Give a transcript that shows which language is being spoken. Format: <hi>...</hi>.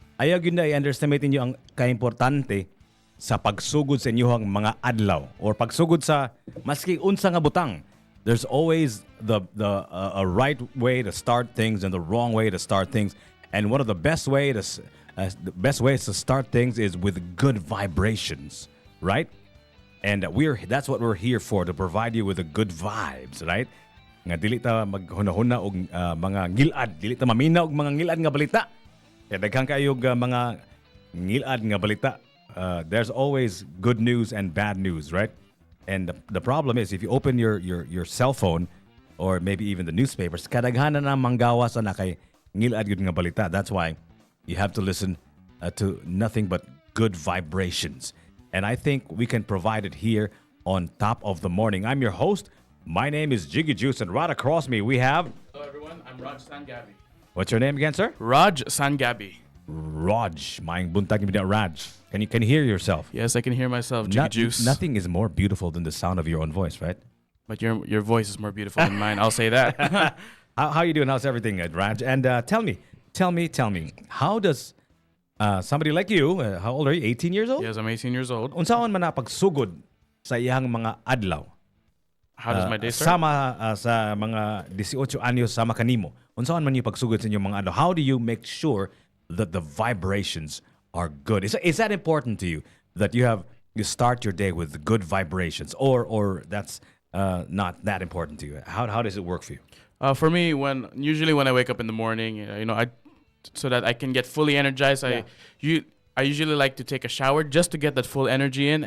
<ceb>Ayaw yun na i-underestimate ninyo ang kaimportante sa pagsugod sa inyong mga adlaw or pagsugod sa maski unsa nga butang.</ceb> <en>There's always a right way to start things and the wrong way to start things. And one of the best ways to start things is with good vibrations, right? And that's what we're here for, to provide you with the good vibes, right?</en> <ceb>Nga dili ta maghunahuna og mga ngilad, dili ta mamina og mga ngilad nga balita. Kaya daghang kayog mga ngilad nga balita.</ceb> <en>There's always good news and bad news, right? And the problem is if you open your cell phone or maybe even the newspapers,</en> <ceb>kadaghanan na manggawas na kay ngilad yun nga balita.</ceb> <en>That's why you have to listen to nothing but good vibrations. And I think we can provide it here on Top of the Morning. I'm your host. My name is Jiggy Juice, and right across me we have... Hello everyone, I'm Raj Sangabi. What's your name again, sir? Raj Sangabi. Raj.</en> <ceb>Maing buntag ni Raj.</ceb> <en>Can you hear yourself? Yes, I can hear myself, Jiggy Juice. Nothing is more beautiful than the sound of your own voice, right? But your voice is more beautiful than mine, I'll say that. How you doing? How's everything, Raj? And tell me, how does somebody like you, how old are you? 18 years old? Yes, I'm 18 years old.</en> <ceb>Unsaon man na pagsugod sa iyang mga adlaw?</ceb> <en>How does my day start?</en> <ceb>Sama sa mga 18 anyos sama kanimo. Unsaon man yung pagsugod sa inyong mga adlaw?</ceb> <en>How do you make sure that the vibrations are good? Is that important to you that you start your day with good vibrations, or that's not that important to you? How does it work for you? For me, usually when I wake up in the morning, so that I can get fully energized, I usually like to take a shower just to get that full energy in.</en>